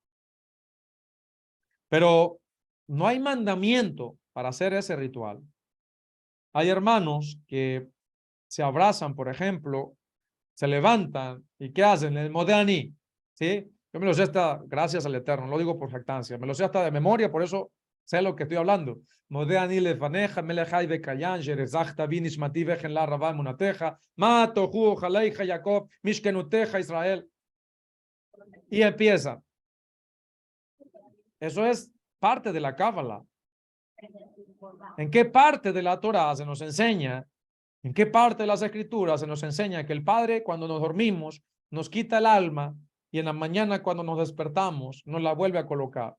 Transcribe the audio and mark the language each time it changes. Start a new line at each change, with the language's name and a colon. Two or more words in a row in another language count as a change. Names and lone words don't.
Spanish: Pero no hay mandamiento para hacer ese ritual. Hay hermanos que se abrazan, por ejemplo, se levantan y ¿qué hacen? El Modéani, ¿sí? Yo me lo sé hasta, gracias al Eterno, lo digo por jactancia, me lo sé hasta de memoria, por eso sé lo que estoy hablando.
Hebrew: מודה אני לפניך, מלך חי וקיים, שהחזרת בי נשמתי בחמלה רבה אמונתך, מה טובו, אהליך יעקב, משכנותיך ישראל.
Spanish: Y empieza. Eso es parte de la Cábala. ¿En qué parte de la Torá se nos enseña? ¿En qué parte de las Escrituras se nos enseña que el Padre, cuando nos dormimos, nos quita el alma y en la mañana, cuando nos despertamos, nos la vuelve a colocar?